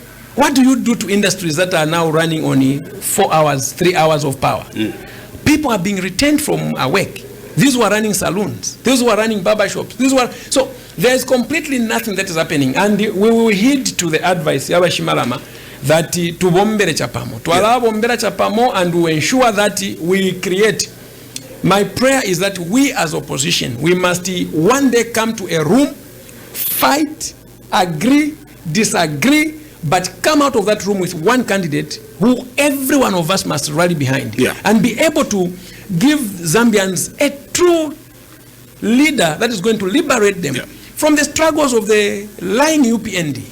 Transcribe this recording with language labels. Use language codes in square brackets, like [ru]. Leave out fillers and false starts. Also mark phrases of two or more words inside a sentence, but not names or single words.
[en] What do you do to industries that are now running only 4 hours, 3 hours of power? People are being retained from work. These were running saloons. These were running barber shops. So there is completely nothing that is happening. And we will heed to the advice of Shimalama that to [bem] bombere chapamo, [en] to allow [bem] bombera chapamo, [en] and to ensure that we create. My prayer is that we as opposition, we must one day come to a room, fight, agree, disagree, but come out of that room with one candidate who every one of us must rally behind, and be able to give Zambians a true leader that is going to liberate them from the struggles of the lying UPND.